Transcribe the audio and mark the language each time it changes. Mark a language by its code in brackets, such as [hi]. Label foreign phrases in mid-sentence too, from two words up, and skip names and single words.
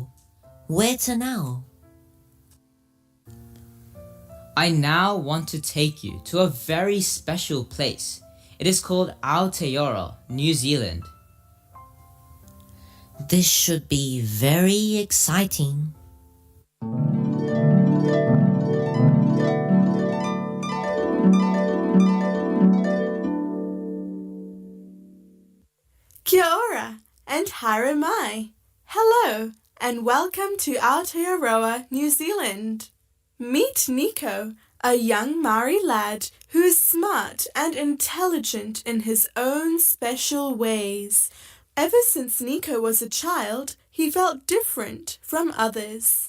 [en] Where to now? I now want to take you to a very special place It is called Aotearoa, New Zealand. This should be very exciting. [mi] Kia ora and haere mai. [en] Hello and welcome to Aotearoa, New Zealand. Meet Nico, a young Maori lad who is smart and intelligent in his own special ways. Ever since Nico was a child, he felt different from others.